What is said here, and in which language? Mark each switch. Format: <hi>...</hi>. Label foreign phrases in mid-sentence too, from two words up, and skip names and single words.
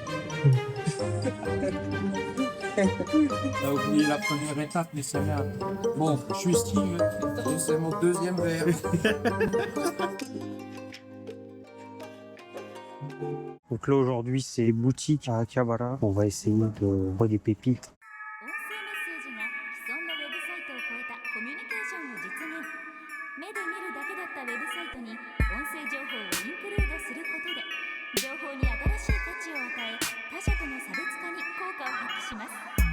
<fr>On a oublié la première étape, mais c'est rien. Bon, je suis Steve, c'est mon deuxième verre. Donc là, aujourd'hui, c'est boutique à Akihabara. On va essayer de voir des pépites.</fr> <ja>音声メッセージが既存のウェブサイトを超えたコミュニケーションを実現。目で見るだけだったウェブサイトに音声情報をインクルードすることで情報に新しい価値を与え他社との差別化に効果を発揮します。</ja>